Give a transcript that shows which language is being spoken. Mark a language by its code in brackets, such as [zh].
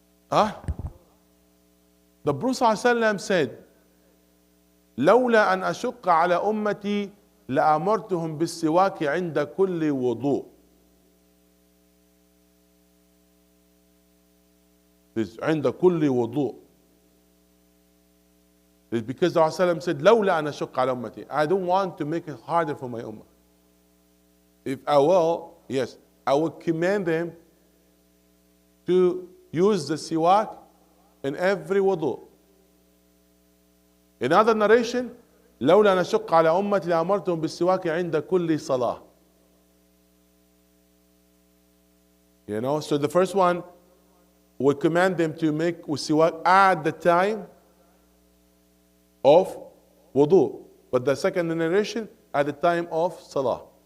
[en] The Prophet ﷺ said, [ar] لولا أن أشق على أمتي لأمرتهم بالسواك عند كل وضوء. This عند كل وضوء. [en] It's because the Prophet said, [ar] لولا أن أشق على أمتي. [en] I don't want to make it harder for my ummah. If I will, yes, I will command them to use the siwak in every wudu. In other narration, [ar] لولا أن أشق على أمتي لأمرتهم بالسواك عند كل صلاة. [en] You know, so the first one will command them to make siwak at the time of wudu, but the second narration at the time of salah.